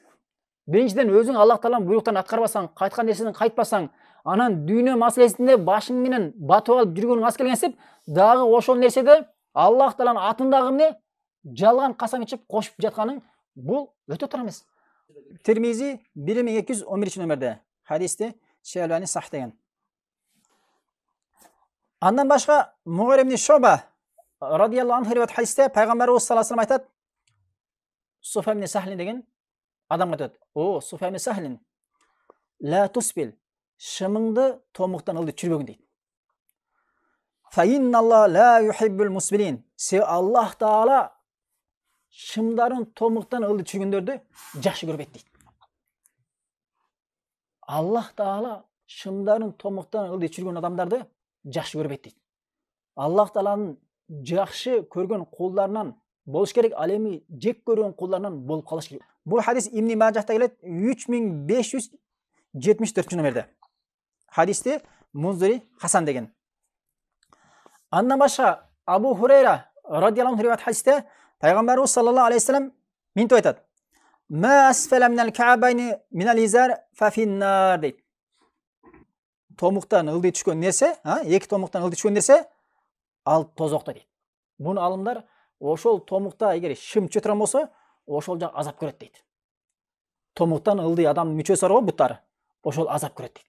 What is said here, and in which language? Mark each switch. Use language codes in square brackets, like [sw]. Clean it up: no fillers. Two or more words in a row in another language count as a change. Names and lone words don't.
[ky] Биринчиден өзүң Аллах Тааланын буйруктарын аткарбасаң, кайткан нерседен кайтпасаң, анан дүйнө маселесинде башың менен батып алып жүргөнүң аз келгенсип, дагы ошол нерседе Аллах Тааланын атындагы эмне жалган касам ичип кошуп жатканың бул өтө туура эмес. Тирмизи 1211 номерде хадисте Шелбани сах деген. Андан башка Мугир ибн Шуба [ar] رضي الله عنه [ky] риваят хадисте пайгамбарыбыз [ar] صلى الله عليه وسلم [ky] айтат, Суфай ибн Сахлин деген адам айтат: "О, Суфай ибн Сахлин, [ar] لا تسبل, [ky] шымыңды томуктан ылдый чүрбөгүн" дейт. [ar] فإن الله لا يحب المسبلين. [ky] Се Аллах Таала шымдарын томуктан ылдый чүргөндөрдү жакшы көрбөйт дейт. Аллах Таала шымдарын томуктан ылдый чүргөн адамдарды жакшы көрбөйт дейт. Аллах Тааланын жакшы көргөн кулдарынан болуш керек, ал эми жек көргөн кулдарынан болуп калыш керек. Бул хадис Ибн Мажахта келет 3574 номерде. Хадисте Мунзири Хасан деген. Андан башка Абу Хурайра [ar] رضي الله عنه [ky] риваят хадисте пайгамбарыбыз [ar] صلى الله عليه وسلم [ky] мынтип айтат: [ar] "ما أسفل من الكعبين من الإزار ففي النار" дейт. [ky] Томуктан ылдый түшкөн нерсе, эки томуктан ылдый түшкөн нерсе ал тозокто дейт. Буну алымдар ошол томукта эгер шым чөтөрөн болсо, ошол жак азап көрөт дейт. Томуктан ылдый адамдын мүчөсү бар го, буттары, ошол азап көрөт дейт.